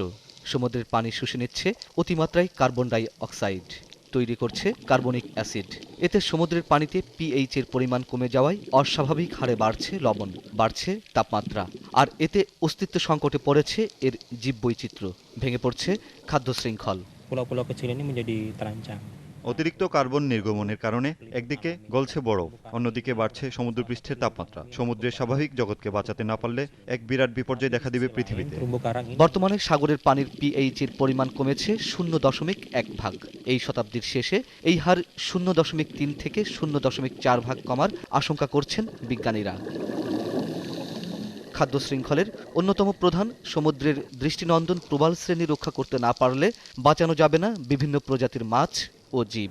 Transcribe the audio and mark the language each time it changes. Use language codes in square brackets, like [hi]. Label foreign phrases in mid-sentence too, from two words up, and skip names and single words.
[bn] সমুদ্রের পানি শুষে নিচ্ছে অতিমাত্রায় কার্বন ডাই অক্সাইড, তৈরি করছে কার্বনিক অ্যাসিড। এতে সমুদ্রের পানিতে পিএইচ এর পরিমাণ কমে যাওয়ায় অস্বাভাবিক হারে বাড়ছে লবণ, বাড়ছে তাপমাত্রা। আর এতে অস্তিত্ব সংকটে পড়েছে এর জীববৈচিত্র্য, ভেঙে পড়ছে খাদ্য শৃঙ্খল। [id] Pulau-pulau kecil ini menjadi terancam. [bn] অতিরিক্ত কার্বন নির্গমনের কারণে একদিকে গলছে বরফ, অন্যদিকে বাড়ছে সমুদ্রপৃষ্ঠের তাপমাত্রা। সমুদ্রের স্বাভাবিক জগৎকে বাঁচাতে না পারলে এক বিরাট বিপর্যয় দেখা দিবে পৃথিবীতে। [id] Terumbu karang ini [bn] বর্তমানে সাগরের পানির পিএইচ এর পরিমাণ কমেছে 0.1 ভাগ। এই শতাব্দীর শেষে এই হার 0.3 থেকে 0.4 ভাগ কমার আশঙ্কা করছেন বিজ্ঞানীরা। খাদ্য শৃঙ্খলের অন্যতম প্রধান সমুদ্রের দৃষ্টিনন্দন প্রবাল শ্রেণী রক্ষা করতে না পারলে বাঁচানো যাবে না বিভিন্ন প্রজাতির মাছ ও জীব।